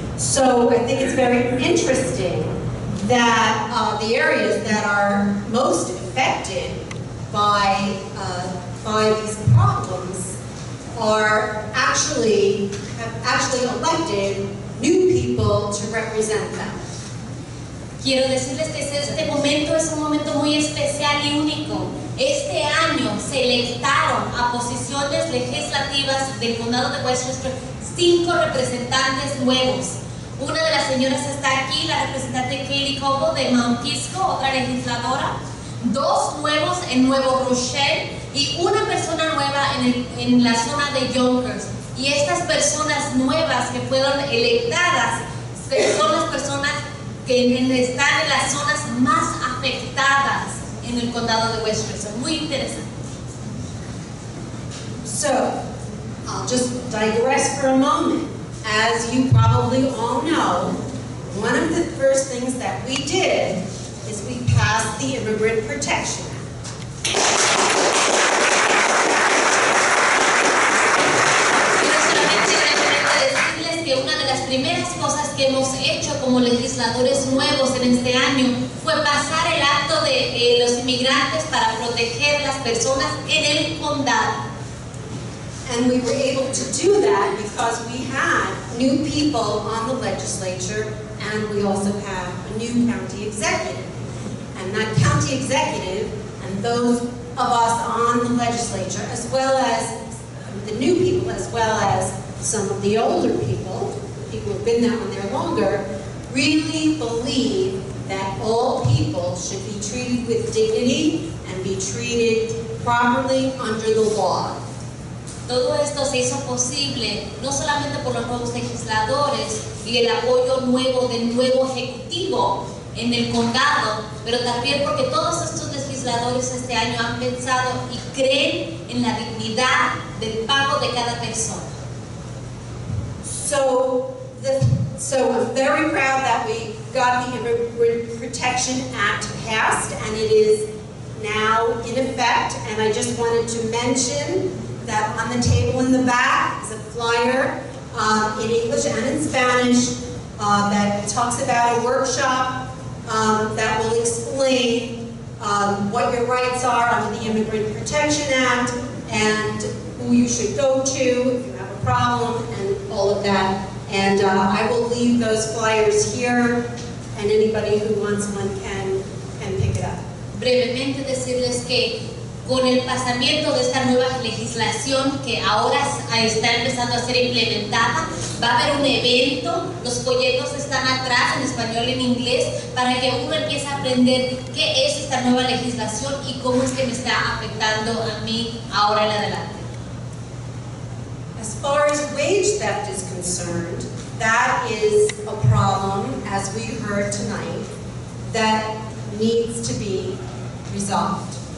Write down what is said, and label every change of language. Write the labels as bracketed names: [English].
[English] So I think it's very interesting that the areas that are most affected by these problems have actually elected new people to represent them. [Spanish] Quiero decirles que este momento es un momento muy especial y único. Este año se electaron a posiciones legislativas del condado de Westchester 5 representantes nuevos. Una de las señoras está aquí, la representante Kitley Colville de Mount Kisco, otra legisladora. 2 nuevos en Nuevo Rochelle y una persona nueva en la zona de Yonkers. Y estas personas nuevas que fueron electadas son las personas que están en las zonas más afectadas en el condado de Westchester. Muy interesante. [English] So, I'll just digress for a moment. As you probably all know, one of the first things that we did is we passed the Immigrant Protection Act. [Spanish] Quiero solamente decirles que una de las primeras cosas que hemos hecho como legisladores nuevos en este año fue pasar el acto de los inmigrantes para proteger las personas en el condado. [English] And we were able to do that because we had new people on the legislature, and we also have a new county executive. And that county executive and those of us on the legislature, as well as the new people, as well as some of the older people who have been there on there longer, really believe that all people should be treated with dignity and be treated properly under the law. [Spanish] Todo esto se hizo posible no solamente por los nuevos legisladores y el apoyo nuevo del nuevo ejecutivo en el condado, pero también porque todos estos legisladores este año han pensado y creen en la dignidad del pago de cada persona. [English] So So I'm very proud that we got the Immigrant Protection Act passed, and it is now in effect. And I just wanted to mention that on the table in the back is a flyer in English and in Spanish that talks about a workshop that will explain what your rights are under the Immigrant Protection Act and who you should go to if you have a problem and all of that. And I will leave those flyers here, and anybody who wants one can pick it up. [Spanish] Brevemente decirles que con el pasamiento de esta nueva legislación que ahora está empezando a ser implementada, va a haber un evento, los folletos están atrás en español y en inglés, para que uno empiece a aprender qué es esta nueva legislación y cómo es que me está afectando a mí ahora en adelante. [English] As far as wage theft is concerned, that is a problem, as we heard tonight, that needs to be resolved.